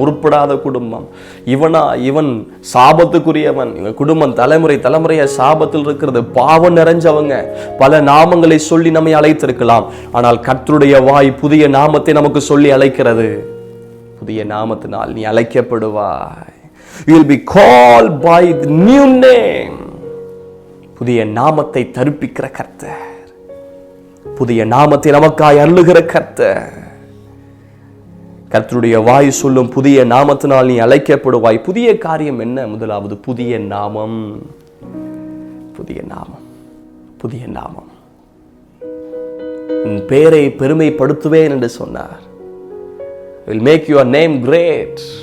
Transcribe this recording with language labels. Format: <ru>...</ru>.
<ta>உருப்படாத குடும்பம், இவன் சாபத்துக்குரியவன், இவங்க குடும்பம் தலைமுறையா சாபத்தில் இருக்கிறது, பாவம் நிறைஞ்சவங்க, பல நாமங்களை சொல்லி நம்மை அழைத்திருக்கலாம். ஆனால் கர்த்தருடைய வாய் புதிய நாமத்தை நமக்கு சொல்லி அழைக்கிறது. புதிய நாமத்தினால் நீ அழைக்கப்படுவாய்.</ta> <en>You will be called by the new name.</en> <ta>புதிய நாமத்தை தரிப்பிக்கிற கர்த்தர், புதிய நாமத்தை நமக்காய் அருளுகிற கர்த்தர். கர்த்தருடைய வாய் சொல்லும் புதிய நாமத்தினால் நீ அழைக்கப்படுவாய். புதிய காரியம் என்ன? முதலாவது புதிய நாமம். புதிய நாமம், புதிய நாமம். உன் பெயரை பெருமைப்படுத்துவேன் என்று சொன்னார்.</ta> <en>will make your name great.</en>